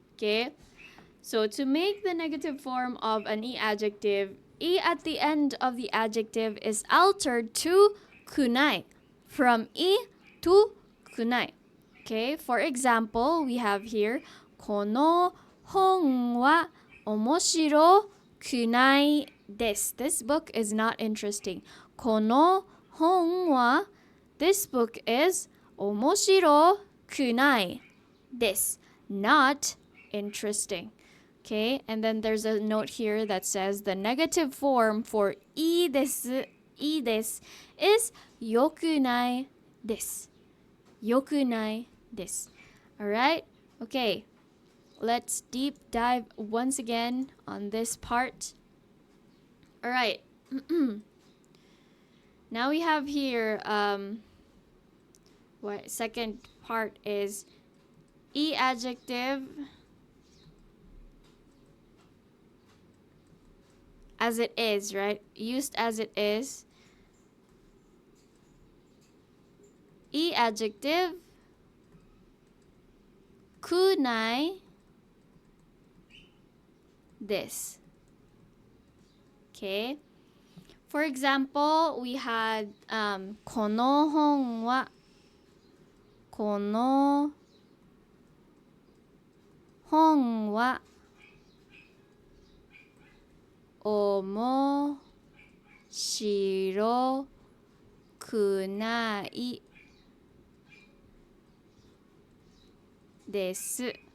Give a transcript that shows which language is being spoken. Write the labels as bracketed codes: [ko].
[en] Okay, so to make the negative form of an e-adjective, e at the end of the adjective is altered to kunai, from e to kunai. Okay, for example, we have here [ja] この本は面白くないです. [en] This book is not interesting. [ja] この本は [en] This book is [ja] 面白くないです. [en] Not interesting. Okay, and then there's a note here that says the negative form for [ja] いいです [en] is [ja] よくないです. よくないです. [en] Alright? Okay. Let's deep dive once again on this part. Alright. Now we have here what second part is e adjective as it is, right? Used as it is. E adjective [ja] くないです. [en] Okay. For example, we had [ja] この本はこの本は面白くないです.